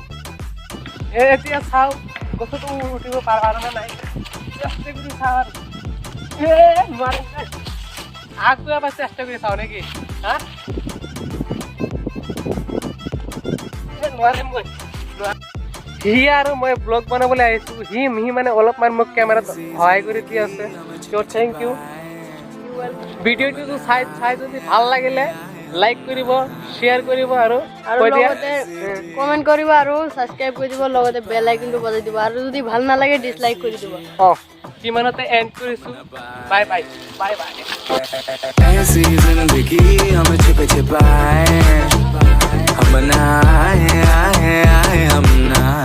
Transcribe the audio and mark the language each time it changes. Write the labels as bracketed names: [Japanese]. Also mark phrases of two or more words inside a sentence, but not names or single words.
[Assamese] এতিয়া চাওঁ গছটো উঠিব পাৰা নাই চেষ্টা কৰি চাওঁ নোৱাৰিম আকৌ এবাৰ চেষ্টা কৰি চাওঁ নেকি হা নোৱাৰিম মই সি আৰু মই ব্লগ বনাবলৈ আহিছোঁ সি মানে অলপমান মোক কেমেৰাত সহায় কৰি দি আছে চ' [English] thank you [Assamese] ভিডিঅ'টো চাই যদি ভাল লাগিলে লাইক কৰিব শ্বেয়াৰ কৰিব আৰু লগতে কমেণ্ট কৰিব আৰু ছাবস্ক্ৰাইব কৰি দিব লগতে [English] bell iconটো [Assamese] বজাই দিব আৰু যদি ভাল নালাগে ডিছলাইক কৰি দিব কিমানতে এণ্ড কৰিছোঁ [English] bye bye bye bye [Hindi] ऐसी जिंदगी हम छिप छिपाए हम ना आए आए आए हम ना